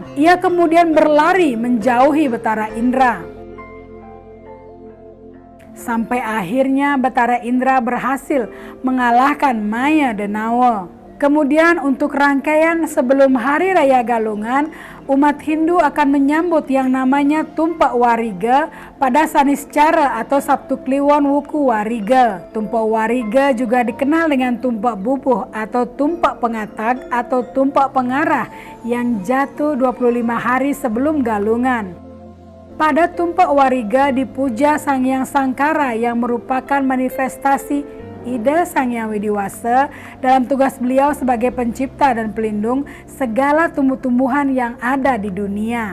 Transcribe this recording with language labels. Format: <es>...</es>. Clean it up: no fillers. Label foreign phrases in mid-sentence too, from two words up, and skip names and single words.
<id>Ia kemudian berlari menjauhi Betara Indra. Sampai akhirnya Betara Indra berhasil mengalahkan Maya Denawa. Kemudian untuk rangkaian sebelum Hari Raya Galungan, umat Hindu akan menyambut yang namanya Tumpak Wariga pada Saniscara atau Sabtu Kliwon Wuku Wariga. Tumpak Wariga juga dikenal dengan Tumpak Bubuh atau Tumpak Pengatag atau Tumpak Pengarah yang jatuh 25 hari sebelum Galungan. Pada Tumpak Wariga dipuja Sang Hyang Sangkara yang merupakan manifestasi ide Sang Hyang Widiwasa dalam tugas beliau sebagai pencipta dan pelindung segala tumbuh-tumbuhan yang ada di dunia.</id>